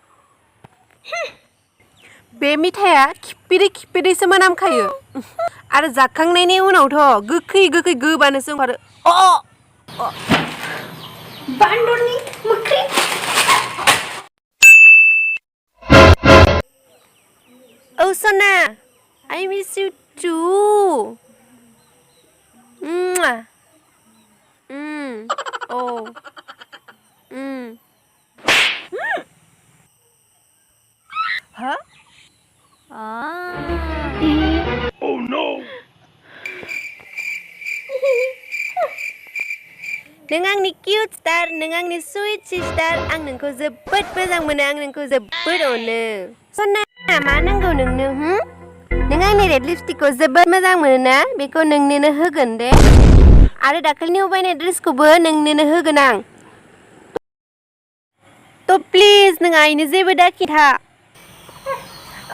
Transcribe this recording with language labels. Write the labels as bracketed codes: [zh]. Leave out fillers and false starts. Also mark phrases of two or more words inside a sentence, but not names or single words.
[brx] बे मिथाइया खिपिदैसो मोनामखायो आरो जाखांनायनि उनावथ' गोखै गोबानोसो ओंखारो बान्दरनि मोख्रि औ सना [en] I miss you too oh Huh? Oh no! [brx] नों आंनि [en] cute star [brx] नों आंनि [en] sweet sister [brx] आं नोंखौ जोबोद मोजां मोनो आं नोंखौ जोबोद अनो सना मा नांगौ नोंनो नों आंनि [en] red lipstickखौ [brx] जोबोद मोजां मोनो ना बेखौ नोंनोनो होगोन दे आरो दाखालिनि बायनाय ड्रेसखौबो नोंनोनो होगोन आं तो प्लिज नों आइनो जेबो दाखिथा